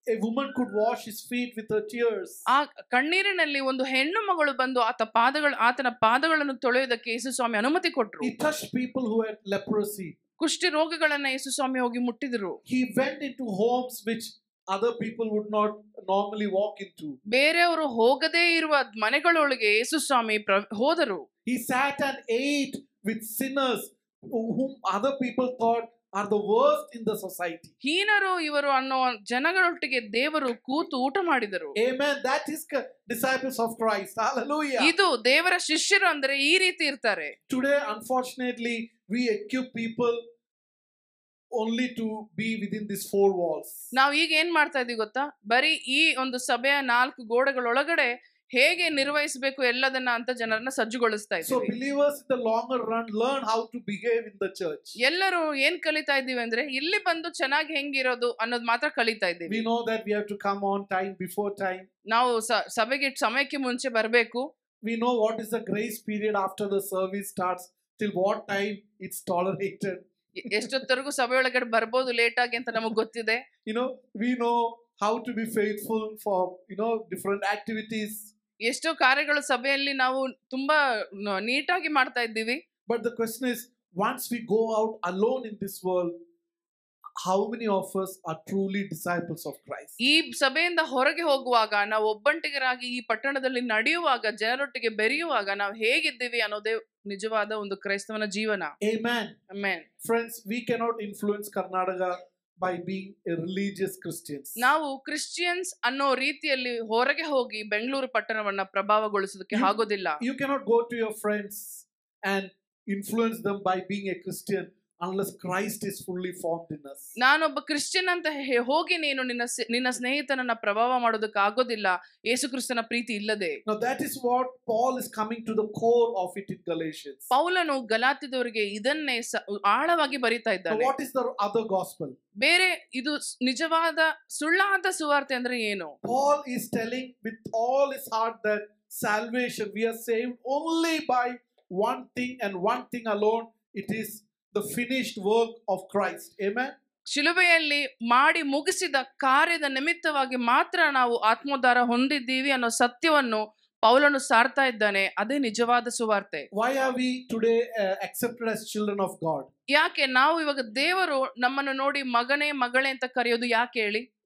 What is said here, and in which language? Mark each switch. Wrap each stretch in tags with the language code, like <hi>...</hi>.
<en>A woman could wash his feet with her tears.</en> <kn>ಆ ಕಣ್ಣೀರಿನಲ್ಲಿ ಒಂದು ಹೆಣ್ಣು ಮಗಳು ಬಂದು ಆತನ ಪಾದಗಳನ್ನು ತೊಳೆಯುವುದಕ್ಕೆ ಯೇಸು ಸ್ವಾಮಿ ಅನುಮತಿ ಕೊಟ್ಟರು.</kn> <en>He touched people who had leprosy.</en> <kn>ಕುಷ್ಠಿ ರೋಗಗಳನ್ನ ಯೇಸು ಸ್ವಾಮಿ ಹೋಗಿ ಮುಟ್ಟಿದ್ರು.</kn> <en>He went into homes which other people would not normally walk into.</en> <kn>ಬೇರೆಯವರು ಹೋಗದೇ ಇರುವ ಮನೆಗಳೊಳಗೆ ಯೇಸು ಸ್ವಾಮಿ ಹೋದರು.</kn> <en>He sat and ate with sinners whom other people thought are the worst in the society.</en> <kn>ಹೀನರು ಇವರು ಅನ್ನೋ ಜನಗಳೊಟ್ಟಿಗೆ ದೇವರು ಕೂತು ಊಟ ಮಾಡಿದರು.</kn> <en>Amen. That is disciples of Christ. Hallelujah.</en> <kn>ಇದು ದೇವರ ಶಿಷ್ಯರು ಅಂದ್ರೆ ಈ ರೀತಿ ಇರ್ತಾರೆ.</kn> <en>Today, unfortunately, we equip people only to be within these four walls.</en> <kn>ನಾವು ಈಗ ಏನ್ ಮಾಡ್ತಾ ಇದೀವಿ ಗೊತ್ತಾ? ಬರೀ ಈ ಒಂದು ಸಭೆಯ 4 ಗೋಡೆಗಳೊಳಗಡೆ ಹೇಗೆ ನಿರ್ವಹಿಸಬೇಕು ಎಲ್ಲದನ್ನ ಅಂತ ಜನರನ್ನ ಸಜ್ಜುಗೊಳಿಸ್ತಾ ಇದ್ದೀವಿ.</kn> <en>So believers in the longer run learn how to behave in the church.</en> <kn>ಎಲ್ಲರೂ ಏನ್ ಕಲಿತಾ ಇದ್ದೀವಿ ಅಂದ್ರೆ ಇಲ್ಲಿ ಬಂದು ಚೆನ್ನಾಗಿ ಹೆಂಗಿರೋದು ಅನ್ನೋದು ಮಾತ್ರ ಕಲಿತಾ ಇದ್ದೀವಿ.</kn> <en>We know that we have to come on time, before time.</en> <kn>ನಾವು ಸಭೆಗೆ ಸಮಯಕ್ಕೆ ಮುಂಚೆ ಬರಬೇಕು.</kn> <en>We know what is the grace period after the service starts, till what time it's tolerated.</en> <kn>ಎಷ್ಟೊತ್ತರೆಗೂ ಸಭೆಯೊಳಗಡೆ ಬರ್ಬೋದು ಲೇಟ್ ಆಗಿ ಅಂತ ನಮಗೆ ಗೊತ್ತಿದೆ.</kn> <en>We know how to be faithful for different activities.</en> <kn>ಎಷ್ಟೋ ಕಾರ್ಯಗಳು ಸಭೆಯಲ್ಲಿ ನಾವು ತುಂಬಾ ನೀಟಾಗಿ ಮಾಡ್ತಾ ಇದ್ದೀವಿ.</kn> <en>But the question is, once we go out alone in this world, how many of us are truly disciples of Christ?</en> <kn>ಈ ಸಭೆಯಿಂದ ಹೊರಗೆ ಹೋಗುವಾಗ, ನಾವು ಒಬ್ಬಂಟಿಗರಾಗಿ ಈ ಪಟ್ಟಣದಲ್ಲಿ ನಡೆಯುವಾಗ, ಜನರೊಟ್ಟಿಗೆ ಬೆರೆಯುವಾಗ ನಾವು ಹೇಗಿದ್ದೀವಿ ಅನ್ನೋದೇ ನಿಜವಾದ ಒಂದು ಕ್ರೈಸ್ತವನ ಜೀವನ.</kn> <en>Amen. Amen. Friends, we cannot influence Karnataka by being a religious Christians.</en> <kn>ನಾವು ಕ್ರಿಶ್ಚಿಯನ್ಸ್ ಅನ್ನೋ ರೀತಿಯಲ್ಲಿ ಹೊರಗೆ ಹೋಗಿ ಬೆಂಗಳೂರು ಪಟ್ಟಣವನ್ನ ಪ್ರಭಾವಗೊಳಿಸೋದಕ್ಕೆ ಆಗೋದಿಲ್ಲ.</kn> <en>You cannot go to your friends and influence them by being a Christian unless Christ is fully formed in us.</en> <kn>ನಾನೊಬ್ಬ Christian ಅಂತ ಹೋಗಿ ನೀನು ನಿನ್ನ ಸ್ನೇಹಿತನನ್ನ ಪ್ರಭಾವ ಮಾಡೋದಕ್ಕೆ ಆಗೋದಿಲ್ಲ ಯೇಸು ಕ್ರಿಸ್ತನ ಪ್ರೀತಿ ಇಲ್ಲದೆ.</kn> <en>Now that is what Paul is coming to the core of it in Galatians.</en> <kn>ಪೌಲನು ಗಲಾತ್ಯದವರಿಗೆ ಇದನ್ನೇ ಆಳವಾಗಿ ಬರೀತಾ ಇದ್ದಾನೆ.</kn> <en>What is the other gospel?</en> <kn>ಬೇರೆ ಇದು ನಿಜವಾದ ಸುಳ್ಳಾದ ಸುವಾರ್ತೆ ಅಂದ್ರೆ ಏನು?</kn> <en>Paul is telling with all his heart that salvation, we are saved only by one thing and one thing alone. It is the finished work of Christ. Amen.</en> <kn>ಶಿಲುಬೆಯಲ್ಲಿ ಮಾಡಿ ಮುಗಿಸಿದ ಕಾರ್ಯದ ನಿಮಿತ್ತವಾಗಿ ಮಾತ್ರ ನಾವು ಆತ್ಮೋದ್ಧಾರ ಹೊಂದಿದ್ದೀವಿ ಅನ್ನೋ ಸತ್ಯವನ್ನು ಪೌಲನು ಸಾರ್ತಾ ಇದ್ದಾನೆ. ಅದೇ ನಿಜವಾದ ಸುವಾರ್ತೆ.</kn> <en>Why are we today accepted as children of God?</en> <kn>ಯಾಕೆ ನಾವು ಇವಾಗ ದೇವರು ನಮ್ಮನ್ನು ನೋಡಿ ಮಗನೇ ಮಗಳೇ ಅಂತ ಕರೆಯೋದು ಯಾಕೆ ಹೇಳಿ?</kn>